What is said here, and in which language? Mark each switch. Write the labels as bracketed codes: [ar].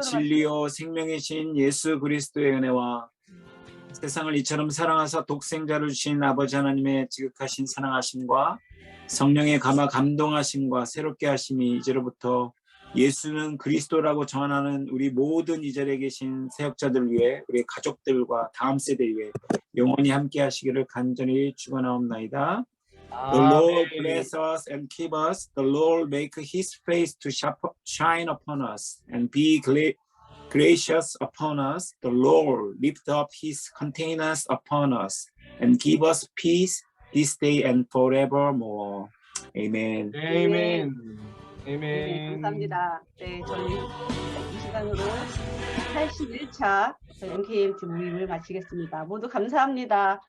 [ko] 진리요 생명이신 예수 그리스도의 은혜와 세상을 이처럼 사랑하사 독생자를 주신 아버지 하나님의 지극하신 사랑하심과 성령의 감화 감동하심과 새롭게 하심이 이제로부터 예수는 그리스도라고 전하는 우리 모든 이 자리에 계신 세역자들 위해 우리 가족들과 다음 세대 위해 영원히 함께 하시기를 간절히 축원하옵나이다. [en] The Lord bless us and keep us. The Lord make his face to shine upon us and be gracious upon us. The Lord lift up his countenance upon us and give us peace this day and forevermore. Amen. [ko] 아멘. 네, 아멘. 감사합니다. 네, 저희 이 시간으로 81차 MKMT 모임을 마치겠습니다. 모두 감사합니다.